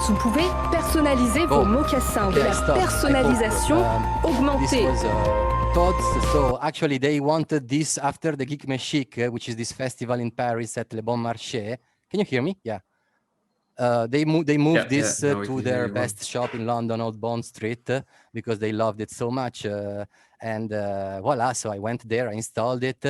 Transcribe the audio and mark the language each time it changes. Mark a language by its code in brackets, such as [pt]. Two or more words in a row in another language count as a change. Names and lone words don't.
[fr] vous pouvez personnaliser vos mocassins, de la personnalisation augmentée. [en] Tots, so actually they wanted this after the Geek Chic, which is this festival in Paris at Le Bon Marché. Can you hear me? Yeah. They moved this to their best shop in London, Old Bond Street, because they loved it so much. And voila, so I went there, I installed it.